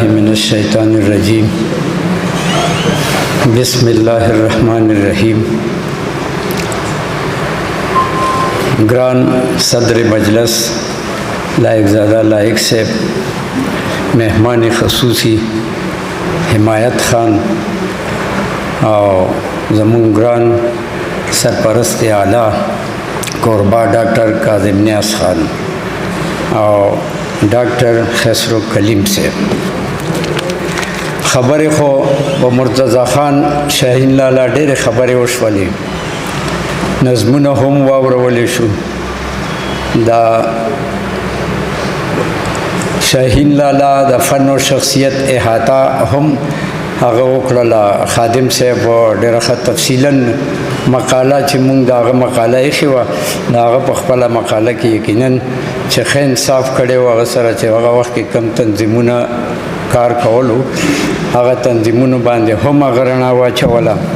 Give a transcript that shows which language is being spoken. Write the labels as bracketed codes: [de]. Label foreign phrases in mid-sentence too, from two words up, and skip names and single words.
[ar] الشیطان الرجیم بسم اللہ الرحمن الرحیم [ps] گران صدر مجلس لائق زادہ لائق صاحب مہمان خصوصی حمایت خان اور زمون گران سرپرست اعلیٰ قربا ڈاکٹر کاظم نیاز خان اور ڈاکٹر خسرو کلیم سے خبر خو و مرتضی خان شاهین لالا ډېرې خبرې وشولې نظمونه هم واورولی شو دا شاهین لالا د فن و شخصیت احاطه هم هغه وکړله خادم صاحب ډېره ښه تفصیلا مقاله چې مونږ د هغه مقاله ایښې وه د هغه په خپله مقاله کې یقینا چې ښه انصاف کړی و هغه سره چې هغه وخت کې کم تنظیمونه کار کولو هغه تنظیمونو باندې هم هغه رڼا واچوله